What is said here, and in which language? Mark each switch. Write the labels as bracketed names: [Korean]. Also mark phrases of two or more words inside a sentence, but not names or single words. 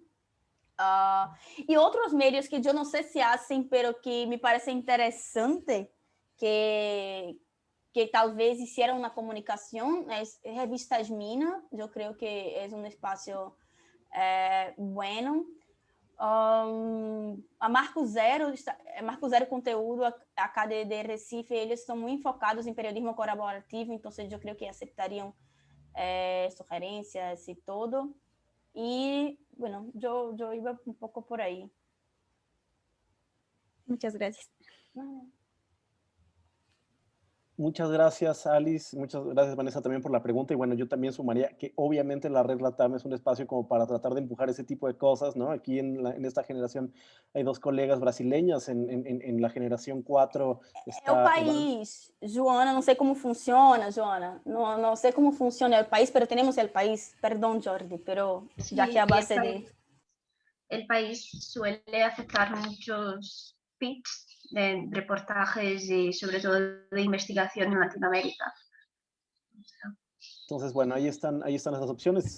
[Spanish] Y otros medios que yo no sé si hacen, pero que me parece interesante que tal vez hicieran una comunicación, es Revista Mina. Yo creo que es un espacio bueno. [Portuguese] A Marco Zero Conteúdo acá de Recife, eles estão muito focados em [Spanish] periodismo colaborativo, [Portuguese] então eu creio que aceitariam sugerências e todo. E, bueno, eu iba um pouco por aí. [Spanish] Muchas gracias. Muchas gracias, Alice. Muchas gracias, Vanessa, también por la pregunta. Y bueno, yo también sumaría que obviamente la Red Latam es un espacio como para tratar de empujar ese tipo de cosas, ¿no? Aquí en esta generación hay dos colegas brasileñas, en la generación 4 [Portuguese] É o [Spanish] está [Portuguese] país, Joana, não sei como funciona, Joana, não sei como funciona o país, [Spanish] pero tenemos el país, perdón Jordi, pero Sí, ya que a y base de... el país suele aceptar muchos pitch de reportajes y sobre todo de investigación en Latinoamérica. Entonces, bueno, ahí están esas opciones.